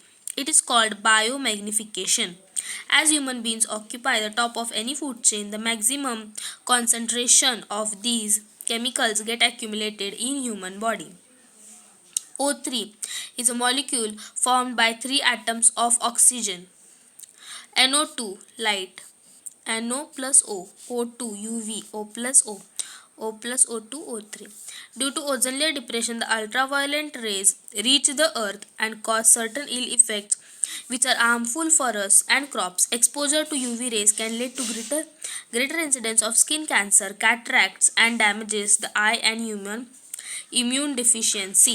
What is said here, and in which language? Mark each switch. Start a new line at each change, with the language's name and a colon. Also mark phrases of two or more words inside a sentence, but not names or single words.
English: It is called biomagnification. As human beings occupy the top of any food chain, the maximum concentration of these chemicals get accumulated in human body. O3 is a molecule formed by 3 atoms of oxygen. NO2 light, NO plus O, O2 UV, O plus O, O plus O2, O3. Due to ozone layer depression, the ultraviolet rays reach the earth and cause certain ill effects which are harmful for us and crops. Exposure to UV rays can lead to greater incidence of skin cancer, cataracts, and damages the eye and human immune deficiency.